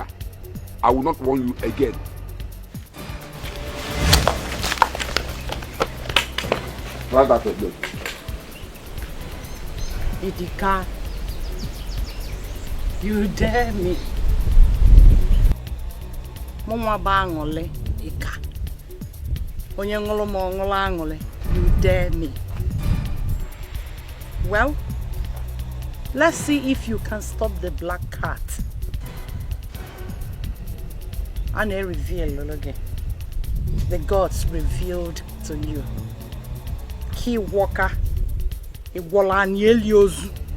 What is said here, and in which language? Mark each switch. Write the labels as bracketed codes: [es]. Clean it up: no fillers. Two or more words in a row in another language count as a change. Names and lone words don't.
[en] I will not warn you again. Idika, you dare me. Mama bangole, Ika. Onyangolo mongolangole, you dare me. Well, let's see if you can stop the black cat. And I reveal again. The gods revealed to you. Key Walker, Iwolaneliozu.